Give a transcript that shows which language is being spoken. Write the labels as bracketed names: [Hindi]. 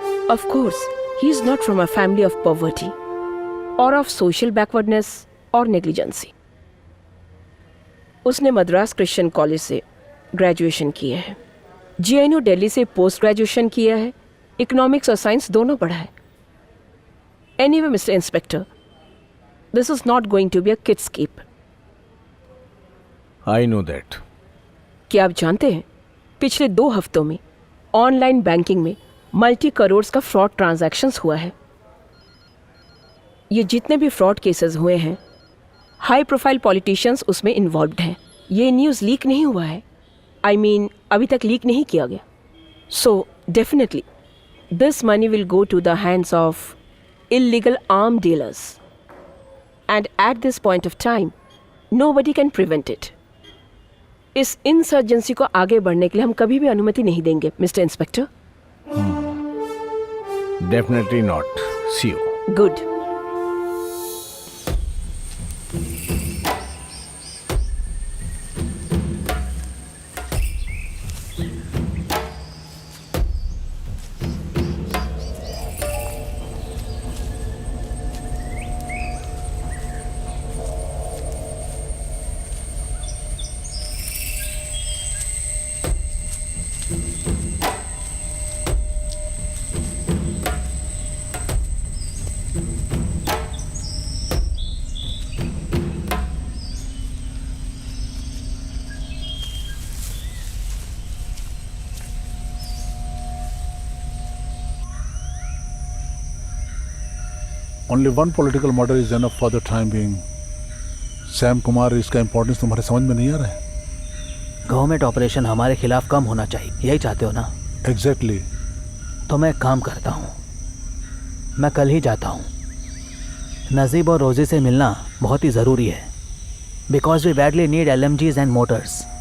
[English] Of course, he is not from a family of poverty or of social backwardness or negligency. [Hindi] उसने Madras Christian college से graduation किया है, JNU Delhi से post graduation किया है, economics और साइंस दोनों पढ़ा है। [English] Anyway, Mr. Inspector, this is not going to be a kidscape. I know that. [Hindi] क्या आप जानते हैं, पिछले 2 हफ्तों में ऑनलाइन बैंकिंग में मल्टी करोड़ का फ्रॉड ट्रांजैक्शंस हुआ है। ये जितने भी फ्रॉड केसेस हुए हैं, हाई प्रोफाइल पॉलिटिशियंस उसमें इन्वॉल्व्ड हैं। ये न्यूज़ लीक नहीं हुआ है। [English] I mean, [Hindi] अभी तक लीक नहीं किया गया। [English] So, definitely, this money will go to the hands of illegal arm dealers. And at this point of time, nobody can prevent it. [Hindi] इस इंसर्जेंसी को आगे बढ़ने के लिए हम कभी भी अनुमति नहीं देंगे, mister inspector. [English] Definitely not. See you. Good. Only one political murder is enough for the time being. [Hindi] Sam Kumar, इसका इम्पोर्टेंस तुम्हारे समझ में नहीं आ रहा है? गवर्नमेंट ऑपरेशन हमारे खिलाफ कम होना चाहिए, यही चाहते हो ना? एग्जैक्टली। तो मैं एक काम करता हूँ, मैं कल ही जाता हूँ। नजीब और रोजी से मिलना बहुत ही ज़रूरी है, [English] Because we badly need LMGs and motors.